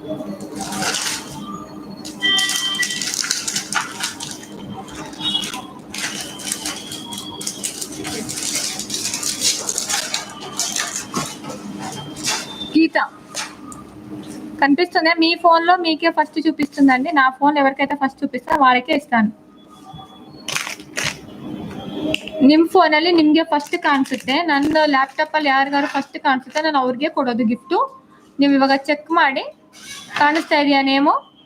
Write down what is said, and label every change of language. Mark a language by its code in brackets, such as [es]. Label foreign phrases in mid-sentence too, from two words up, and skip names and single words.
[te] గీత కనిపిస్తుందా? మీ ఫోన్ లో మీకే ఫస్ట్ చూపిస్తుందండి. నా ఫోన్ ఎవరికైతే ఫస్ట్ చూపిస్తా వాళ్ళకే ఇస్తాను. [kn] ನಿಮ್ಮ ಫೋನಲ್ಲಿ ನಿಮಗೆ ಫಸ್ಟ್ ಕಾಣಿಸುತ್ತೆ. ನನ್ನ ಲ್ಯಾಪ್ಟಾಪಲ್ಲಿ ಯಾರಿಗಾರು ಫಸ್ಟ್ ಕಾಣಿಸುತ್ತೆ ನಾನು ಅವ್ರಿಗೆ ಕೊಡೋದು ಗಿಫ್ಟು. ನೀವು ಇವಾಗ ಚೆಕ್ ಮಾಡಿ. ಕಾಣಿಸ್ತಾ ಇದೆಯಾ ನೇಮು?